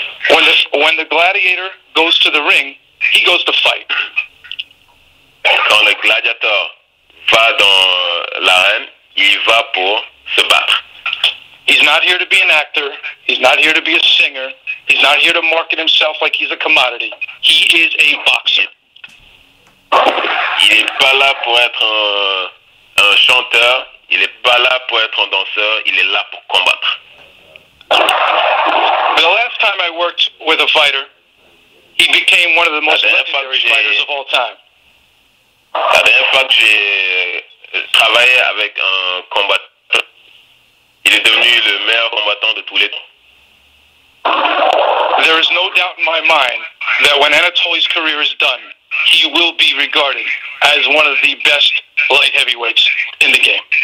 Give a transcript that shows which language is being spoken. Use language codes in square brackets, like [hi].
[en] When the gladiator goes to the ring, he goes to fight. [fr] Quand le gladiateur va dans l'arène, il va pour se battre. [en] He's not here to be an actor. He's not here to be a singer. He's not here to market himself like he's a commodity. He is a boxer. [fr] Il n'est pas là pour être un chanteur, il n'est pas là pour être un danseur, il est là pour combattre. [en] The last time I worked with a fighter, he became one of the most legendary fighters of all time. [fr] La dernière fois que j'ai travaillé avec un combattant, il est devenu le meilleur combattant de tous les temps. [en] There is no doubt in my mind that when Anatoly's career is done, he will be regarded as one of the best light heavyweights in the game.